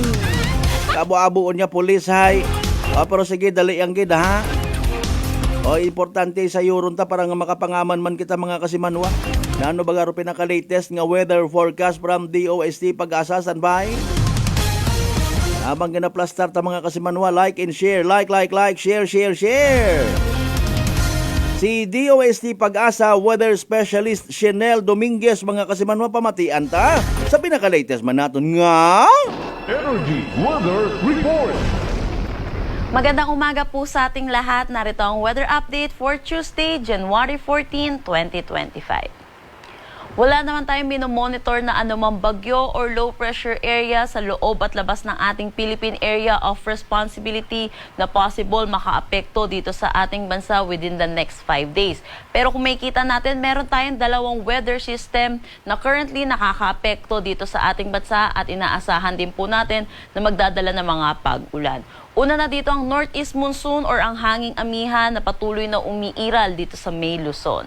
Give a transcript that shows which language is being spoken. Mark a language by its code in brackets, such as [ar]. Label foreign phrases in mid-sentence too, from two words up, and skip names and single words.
[akl] Kabo-abuon niya pulis hay. Pero sige, dali ang gid ha. Importante sa yuron ta para nga makapangaman man kita mga kasimanwa. Nano baga ro pinaka-latest nga [en] weather forecast from [akl] DOST Pag-asa standby. Habang ginaplastar ta mga kasimanwa, [en] like and share, like, share. [akl] Si DOST Pag-asa Weather Specialist Chanel Dominguez mga kasimanwa pamatian ta sa pinaka-latest man naton nga [en] Energy Weather Report. [tl] Magandang umaga po sa ating lahat. Narito ang [en] weather update for Tuesday, January 14, 2025. [tl] Wala naman tayong minomonitor na anumang bagyo or low pressure area sa loob at labas ng ating Philippine Area of Responsibility na possible makaapekto dito sa ating bansa [en] within the next 5 days. [tl] Pero kung makikita natin, meron tayong dalawang weather system na currently nakakaapekto dito sa ating bansa at inaasahan din po natin na magdadala ng mga pag-ulan. Una na dito ang [en] northeast monsoon [tl] or ang hanging amihan na patuloy na umiiral dito sa May Luzon.